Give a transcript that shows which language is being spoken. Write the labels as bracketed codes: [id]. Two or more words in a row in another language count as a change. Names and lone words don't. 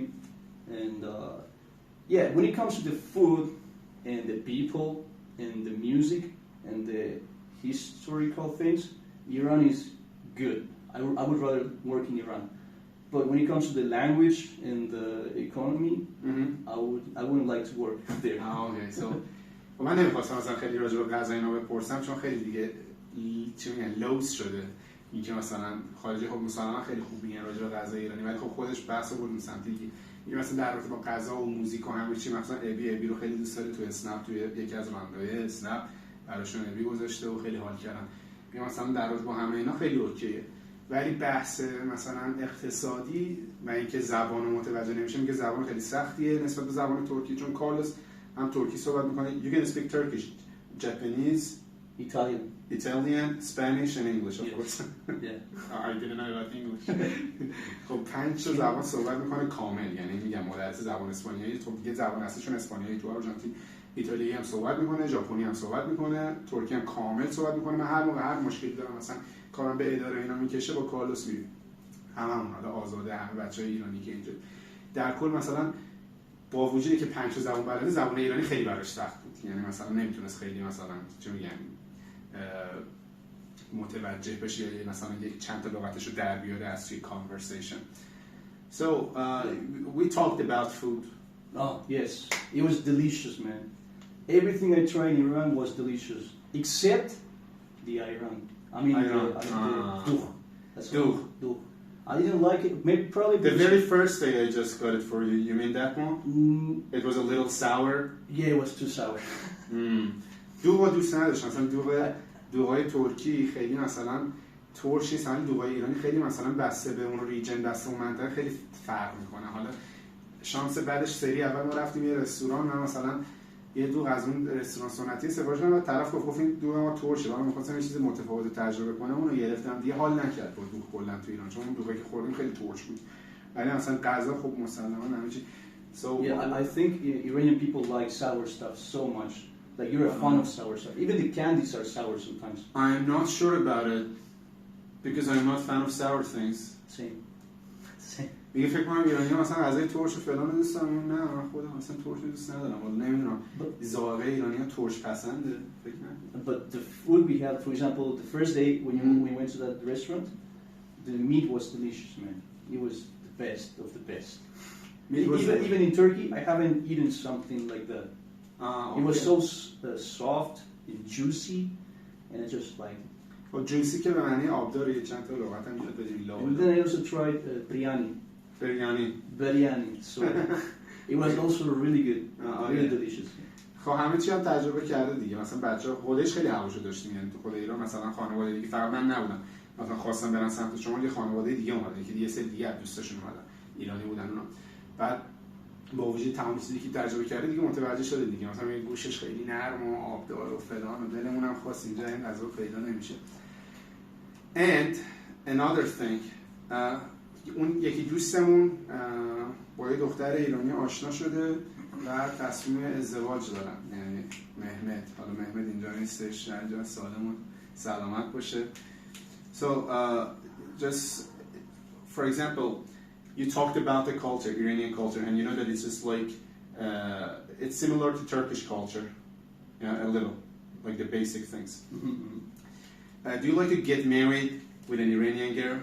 [en] And yeah, when it comes to the food and the people and the music and the historical things, Iran is good. I would rather work in Iran. But when it comes to the language and the economy, I wouldn't like to work there. Okay, so [fa] من نمیخواستم مثلا خیلی راجع به غذا اینا بپرسم چون خیلی دیگه چی میگن لوس شده اینکه مثلا خارجی خب مثلا خیلی خوب میگن راجع به غذا ایرانی ولی خب خودش بحثو بود سمت دیگه میگه مثلا در رابطه با غذا و موزیک و همه چی مثلا ابی رو خیلی دوست داره تو اسنپ توی یکی از راندای اسنپ براشون ابی گذاشته و خیلی حال کردن میگه مثلا در رابطه با همه اینا خیلی اوکیه ولی بحث مثلا اقتصادی و اینکه زبان متوجه نمیشه میگه زبان خیلی سختیه نسبت به زبان ترکی چون کارلوس هم ترکی صحبت میکنه [en] you can speak Turkish, Japanese, Italian, Spanish and English of course. Yeah. I didn't know about English. [fa] خب 5 تا زبان صحبت میکنه کامل یعنی میگم مدرس زبان اسپانیایی تو دیگه زبان اصلیشون اسپانیایی تو آرژانتین ایتالیایی هم صحبت میکنه ژاپنی هم صحبت میکنه ترکی هم کامل صحبت میکنه من هر موقع هر مشکلی دارم مثلا کارم به اداره اینا میکشه با کارلوس میریم هممون حالا آزاده همه بچهای ایرانی که اینجا در کل مثلا با وجودی که 5 تا زبان بلده زبان ایرانی خیلی براش سخت بود یعنی مثلا نمیتونست خیلی مثلا چه میگن متوجه بشه یا مثلا یک چند تا لغتشو در بیاره از توی conversation. [en] So we talked about food. Oh yes, it was delicious, man. Everything I tried in Iran was delicious, except the Iran. I mean, the dugh. I didn't like it. Maybe probably the very first day I just got it for you. You mean that one? It was a little sour. Yeah, it was too sour. [fa] دوغ دوست نداشتم مثلا دوغای ترکی خیلی مثلا ترش نیست همین دوغای ایرانی خیلی مثلا بسته به اون ریجن بسته اون منطقه خیلی فرق میکنه حالا شانس بعدش سری اول ما رفتیم یه رستوران من مثلا یه دوغ از اون رستوران سنتی سفارش دادم و طرف گفت این دوغ ما ترشه من می‌خواستم یه چیز متفاوت تجربه کنم اونو گرفتم دیگه حال نکرد با دوغ کلا تو ایران چون اون دوغی که خوردیم خیلی ترش بود ولی مثلا غذا خب مسلماً همه چی [en] So yeah, I think Iranian people like sour stuff so much. Like you're a fan of sour stuff. Even the candies are sour sometimes. I'm not sure about it because I'm not a fan of sour things. Same. [fa] میگه فکر کنم ایرانی‌ها مثلا غذای ترش و فلان دوست دارن نه من خودم مثلا ترش دوست ندارم ولی نمیدونم ذائقه ایرانی‌ها ترش پسنده فکر نکنم. [en] But the food we had, for example, the first day when we went to that restaurant, the meat was delicious, man. It was the best of the best. Even in Turkey, I haven't eaten something like that. Okay. It was so soft and juicy, and it just like. [fa] خب جوسی که به معنی آبدار یه چند تا لغت هم یاد بدیم [en] And then I also tried biryani. Biryani. So it was also really good, really delicious. [fa] خب همه چی هم تجربه کرده دیگه مثلا بچه‌ها خودش خیلی هواشو داشتیم یعنی تو خود ایران مثلا خانواده دیگه فقط من نبودم مثلا خواستم برن سمت شما یه خانواده دیگه اومدن که یه سری دیگه دوستاشون اومدن ایرانی بودن اونا بعد با وجود تمام چیزی که تجربه کرده دیگه متوجه شده دیگه مثلا این گوشش خیلی نرم و آبدار و فلان و دلمون هم خواست اینجا این غذا پیدا نمیشه. [en] And another thing [fa] اون یکی دوستمون با یه دختر ایرانی آشنا شده و تصمیم ازدواج دارن یعنی مهمت حالا مهمت اینجا نیستش اینجا سلامت باشه. [en] So just for example you talked about the culture, Iranian culture, and you know that it's just like it's similar to Turkish culture, yeah, a little, like the basic things. Do you like to get married with an Iranian girl?